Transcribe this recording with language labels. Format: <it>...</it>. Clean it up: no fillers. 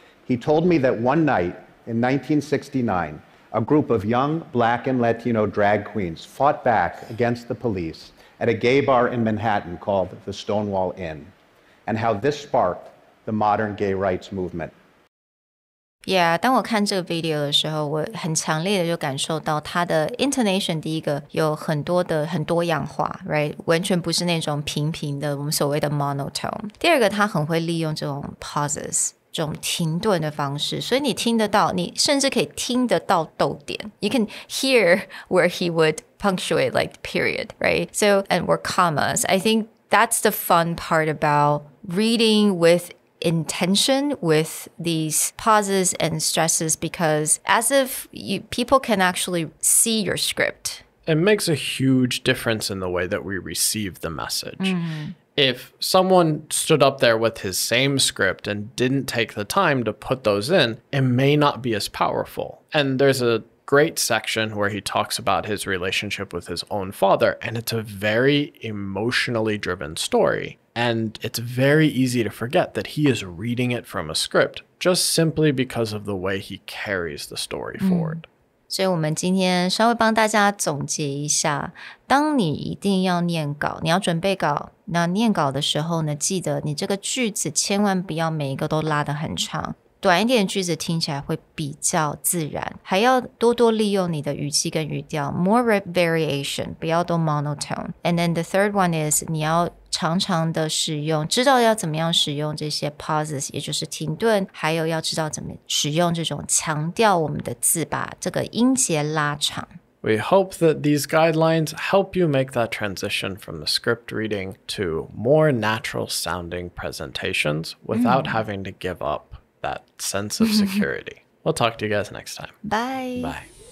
<en>He told me that one night in 1969, a group of young Black and Latino drag queens fought back against the police at a gay bar in Manhattan called the Stonewall Inn, and how this sparked the modern gay rights movement. Yeah,</en> <zh>当我看这个 video 的时候，我很强烈的就感受到它的 intonation 第一个有很多样化</zh> <en>right</en> <zh>完全不是那种平平的我们所谓的 monotone。第二个他很会利用这种 pauses 这种停顿的方式，所以你听得到，你甚至可以听得到逗点。</zh> <en>You can hear where he would punctuate like period, right? So and or commas. I think that's the fun part about reading with intention with these pauses and stresses, because as if people can actually see your script. It makes a huge difference in the way that we receive the message. If someone stood up there with his same script and didn't take the time to put those in, it may not be as powerful. And there's a great section where he talks about his relationship with his own father, and it's a very emotionally driven story. And it's very easy to forget that he is reading it from a script, just simply because of the way he carries the story forward.</en> <zh>所以我们今天稍微帮大家总结一下，当你一定要念稿，你要准备稿，那念稿的时候呢，记得你这个句子千万不要每一个都拉得很长，短一点的句子听起来会比较自然，还要多多利用你的语气跟语调</zh> <en>more variation，</en> <zh>不要都 monotone。</zh> <en>And then the third one is</en> <zh>你要常常的使用，知道要怎么样使用这些 pauses， 也就是停顿，还有要知道怎么使用这种强调我们的字，把这个音节拉长。</zh> <en>We hope that these guidelines help you make that transition from the script reading to more natural sounding presentations without having to give up that sense of security. We'll talk to you guys next time. Bye. Bye.</en>